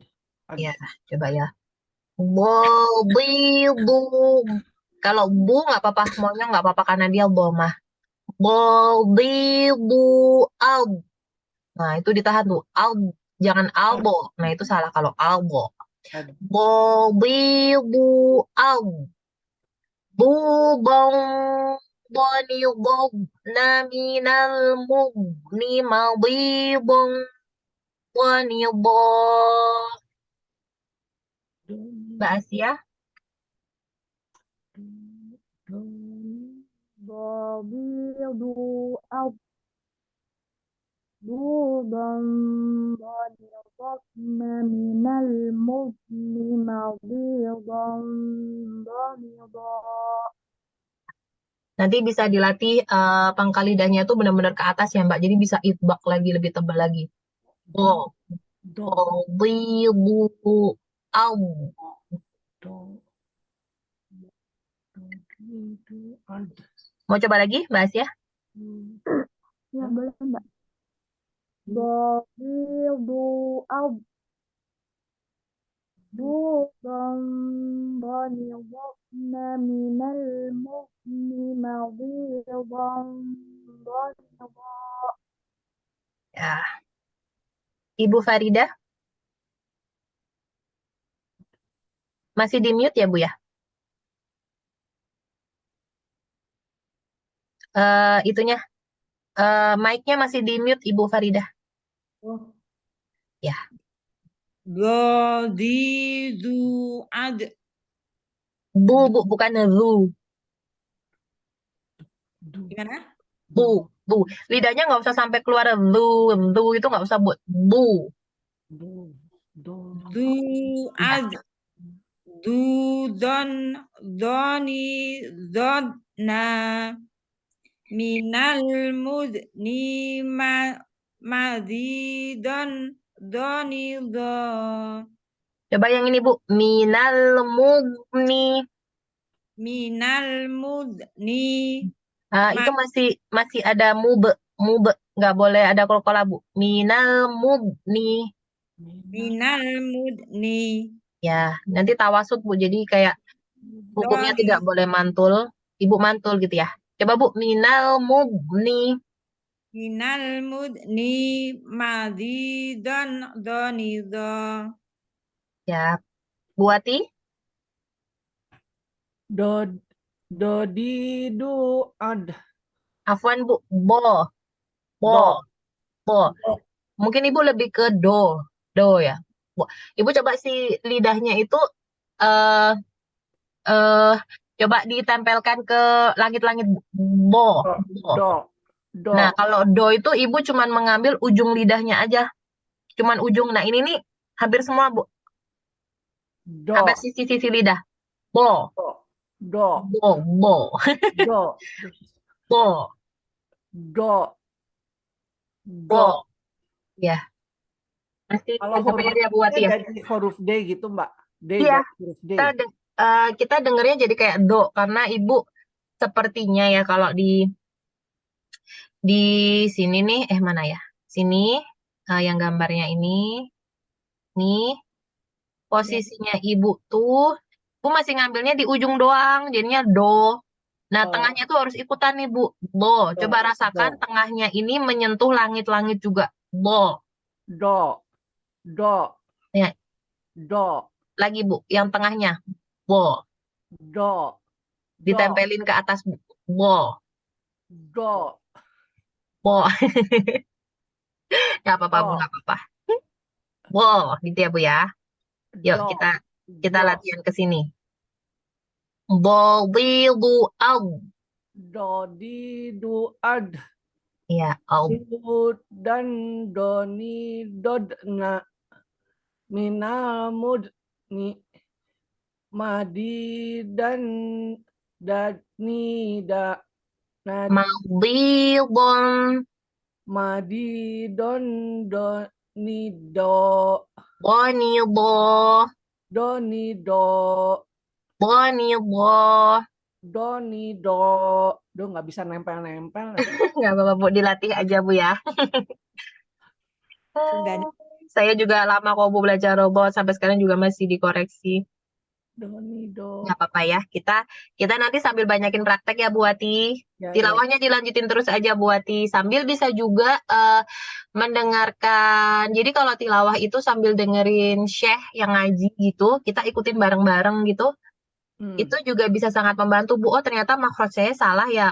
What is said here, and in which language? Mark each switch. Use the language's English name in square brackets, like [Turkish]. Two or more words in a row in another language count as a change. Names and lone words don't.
[Indonesian] Ya coba ya. Bu. Kalau bu nggak apa-apa, maunya nggak apa-apa karena dia bomah. Bu al. Nah, itu ditahan tuh. Jangan albo. Nah, itu salah kalau albo. Bu al. Bu bong boni bob naminal mugni bong boni bo. Mbak Asia. Babidu au dudan badidakna minal mudni madidan badida. Nanti bisa dilatih pangkal lidahnya tuh benar-benar ke atas ya Mbak. Jadi bisa itbak lagi, lebih tebal lagi. Oh, Do. bu au. Do. Idu. Ad. Mau coba lagi Mbak Asia? Ya boleh Mbak. Babidu au dudan badidakna minal mudni madidan badida. Ya. Ibu Farida? Masih di mute ya Bu ya? Itunya, mic-nya masih di mute Ibu Farida. Ya. Gadidu ad. Bu, bukan zu. Gimana? Bu. Lidahnya nggak usah sampai keluar zu itu nggak usah Bu. Bu. Do. Do. Du ad. Dudon doni dodna minal mudni madidon doni do. Coba yang ini Bu. Minal mugni. Minal mudni. Itu masih ada mube. Nggak boleh ada kolkola Bu. Minal mugni. Minal mudni. Ya, nanti tawasud Bu. Jadi kayak hukumnya Doni. tidak boleh mantul. Ibu mantul gitu ya. Coba Bu. Minal mugni. Minal mudni madidon doni do. Ya, Bu Wati. Do. Dodidu. Ad. Afwan Bu. Bo. Do. Mungkin Ibu lebih ke do. Do ya. Ibu coba si lidahnya itu eh coba ditempelkan ke langit-langit. Bo. Do. Do. Nah, kalau do itu ibu cuman mengambil ujung lidahnya aja. Cuman ujung. Nah, ini nih hampir semua, Bu. Do. Hampir sisi-sisi lidah. Bo, Do. bo, bo, Do. bo, Do. Do. bo. Ya, masih Kalau kebayar huruf ya, Bu Wati ya? jadi huruf D gitu, Mbak. D Iya, dari huruf D. kita dengernya jadi kayak do, karena ibu sepertinya ya kalau di sini nih, mana ya? Sini, yang gambarnya ini, nih, posisinya ibu tuh, ibu masih ngambilnya di ujung doang, jadinya do. Nah, Oh. tengahnya tuh harus ikutan nih, Bu. Do. Do. Coba rasakan Do. tengahnya ini menyentuh langit-langit juga. Do. Do. Do. Ya, Do. lagi, Bu. Yang tengahnya. Bo. Do. Do. Ditempelin ke atas, Bu. Bo. Do. Bo. Nggak apa-apa, Bu. Do. Nggak apa-apa. Bo. Gitu ya, Bu ya. Yuk, Do. kita Do. latihan ke sini. Bo, bi, du, au. Do, di, du, ad. Iya, au. Du, dan, do, ni, dod, na. Mina, mud, ni. Madi, dan, dad, ni, da. Nad, Madi, bon. madi, don, do, ni, do. Boni, bo. Do, ni, do. Boni, bo. Do, ni, do. Do, nggak bisa nempel-nempel. Nggak apa-apa, Bu. Dilatih aja, Bu ya. Sundanya. Saya juga lama kok, Bu, belajar robot. Sampai sekarang juga masih dikoreksi. Do, ni, do. Nggak apa-apa ya. Kita nanti sambil banyakin praktek ya, Bu Wati. Ya, ya. Tilawahnya dilanjutin terus aja, Bu Wati. Sambil bisa juga mendengarkan. Jadi kalau tilawah itu sambil dengerin syekh yang ngaji gitu, kita ikutin bareng-bareng gitu. Itu juga bisa sangat membantu, Bu. Oh, ternyata makhraj saya salah ya.